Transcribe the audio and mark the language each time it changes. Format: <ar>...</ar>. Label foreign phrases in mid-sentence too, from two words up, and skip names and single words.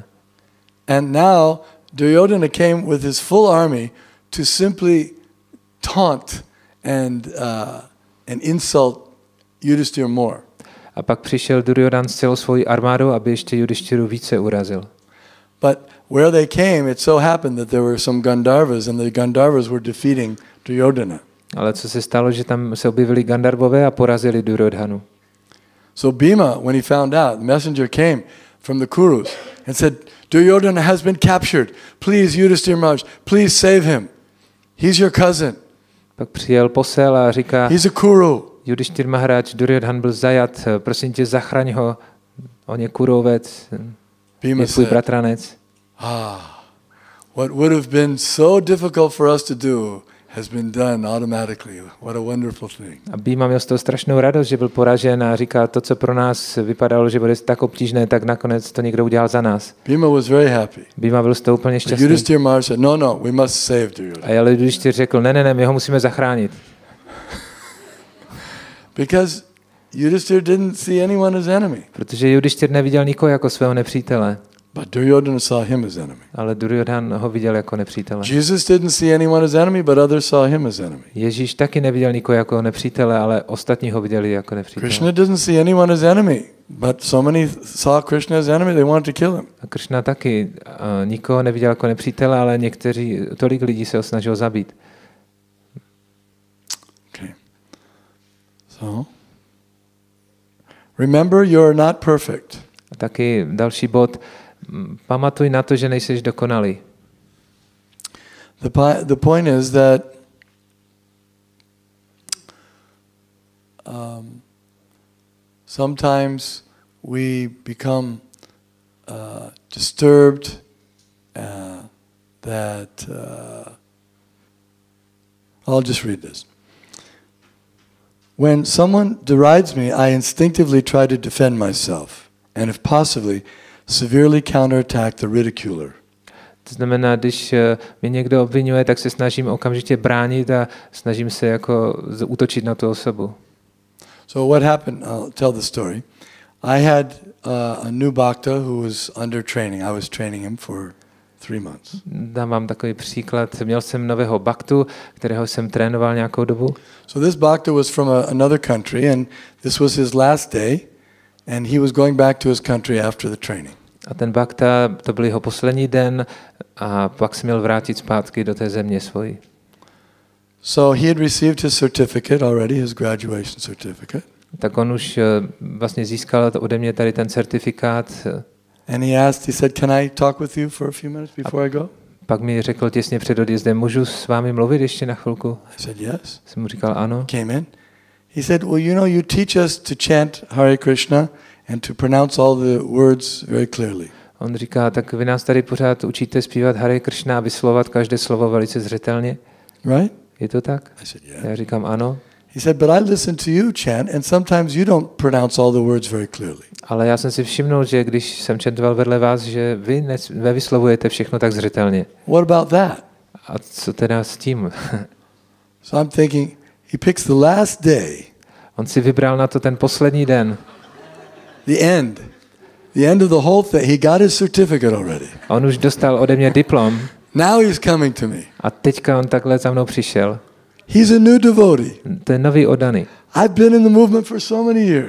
<en>And now Duryodhana came with his full army to simply taunt and insult Yudhishthira more.</en> <cs>A pak přišel Duryodan s celou svojí armádou, aby ještě Yudhishtiru více urazil.</cs> <en>But where they came, it so happened that there were some Gandharvas, and the Gandharvas were defeating Duryodhana.</en> <cs>Ale co se stalo, že tam se objevili Gandharvové a porazili Duryodhanu.</cs> <en>So Bhima, when he found out, the messenger came from the Kurus and said, Duryodhana has been captured. Please, Yudhishthira Maharaj, please save him. He's your cousin.</en> <cs>Pak přijel posel a říká,</cs> <en>he's a Kuru.</en> <cs>Yudhishthira Maharaj, Duryodhan byl zajat, prosím tě, zachraň ho. On je Kurovec, je tvůj bratranec.</cs> <en>What would have been so difficult for us to do has been done automatically. What a wonderful thing.</en> <cs>A Bhima měl z toho strašnou radost, že byl poražen a říká, to, co pro nás vypadalo, že bude tak obtížné, tak nakonec to někdo udělal za nás.</cs> <en>Bhima was very happy.</en> <cs>Bhima byl z toho úplně šťastný.</cs> <en>Yudhishthira Maharaj said, no, we must save Duryodhana.</en> <cs>A ale Yudhishthir řekl, ne, my ho musíme zachránit.</cs> <en>Because Yudhishthira didn't see anyone as enemy.</en> <cs>Protože Yudhishthir neviděl nikoho jako svého nepřítele.</cs> <en>But Duryodhana saw him as enemy.</en> <cs>Ale Duryodhan ho viděl jako nepřítele.</cs> <en>Jesus didn't see anyone as enemy, but others saw him as enemy.</en> <cs>Ježíš taky neviděl nikoho jako nepřítele, ale ostatní ho viděli jako nepřítele.</cs> <en>Krishna didn't see anyone as enemy, but so many saw Krishna as enemy, they wanted to kill him.</en> <cs>A Krishna taky nikoho neviděl jako nepřítele, ale tolik lidí se ho snažilo zabít.</cs> <en>Okay. So, remember you're not perfect.</en> <cs>A taky další bod, pamatuj na to, že nejseš dokonalý.</cs> <en>The point is that sometimes we become disturbed that I'll just read this. When someone derides me, I instinctively try to defend myself, and if possibly, severely counterattack the ridiculer.</en> <cs>To znamená, když mě někdo obvinuje, tak se snažím okamžitě bránit a snažím se jako útočit na tu osobu.</cs> <en>So what happened? I'll tell the story. I had a new bhakta who was under training. I was training him for 3 months.</en> <cs>Dám vám takový příklad. Měl jsem nového bhaktu, kterého jsem trénoval nějakou dobu.</cs> <en>So this bhakta was from another country, and this was his last day, and he was going back to his country after the training.</en> <cs>A ten bhakta, to byl jeho poslední den a pak se měl vrátit zpátky do té země svojí.</cs> <en>So he had received his certificate already, his graduation certificate.</en> <cs>Tak on už vlastně získal ode mě tady ten certifikát.</cs> <en>And he said, can I talk with you for a few minutes before I go?</en> <cs>Pak mi řekl těsně před odjezdem, můžu s vámi mluvit ještě na chvilku?</cs> <en>I said, yes.</en> <cs>Jsem mu říkal ano.</cs> <en>Came in. He said, well, you know, you teach us to chant Hare Krishna and to pronounce all the words very clearly.</en> <cs>On říká, tak vy nás tady pořád učíte zpívat Hare Krishna a vyslovovat každé slovo velice zřetelně.</cs> <en>Right?</en> <cs>Je to tak?</cs> <en>I said, yeah.</en> <cs>Já říkám ano.</cs> <en>He said, but I listen to you chant and sometimes you don't pronounce all the words very clearly.</en> <cs>Ale já jsem si všimnul, že když jsem čentoval vedle vás, že vy nevyslovujete všechno tak zřetelně.</cs> <en>What about that?</en> <cs>A co teda s tím?</cs> <en>So I'm thinking, he picks the last day.</en> <cs>On si vybral na to ten poslední den.</cs> <en>The end of the whole thing. He got his certificate already.</en> <cs>A on už dostal ode mě diplom.</cs> <en>Now he's coming to me.</en> <cs>A teďka on takhle za mnou přišel.</cs> <en>He's a new devotee.</en> <cs>To je nový oddaný.</cs> <en>I've been in the movement for so many years.</en>